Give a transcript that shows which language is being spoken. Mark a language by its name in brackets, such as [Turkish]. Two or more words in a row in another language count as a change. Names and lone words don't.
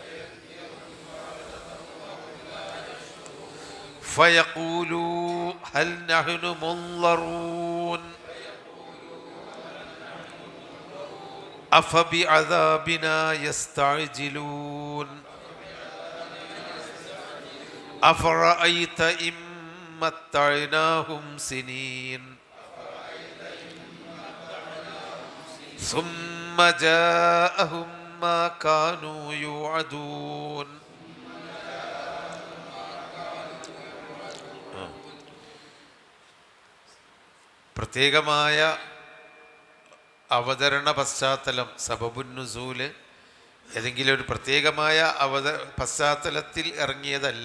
[Arabic] فيقولوا هل نحن منظرون أفبعذابنا يستعجلون أفرأيت إن متعناهم سنين ثم جاءهم ما كانوا يوعدون. [Malayalam] പ്രത്യേകമായ അവതരണ പശ്ചാത്തലം, സബബുന്നുസൂല് ഏതെങ്കിലും ഒരു പ്രത്യേകമായ പശ്ചാത്തലത്തിൽ ഇറങ്ങിയതല്ല.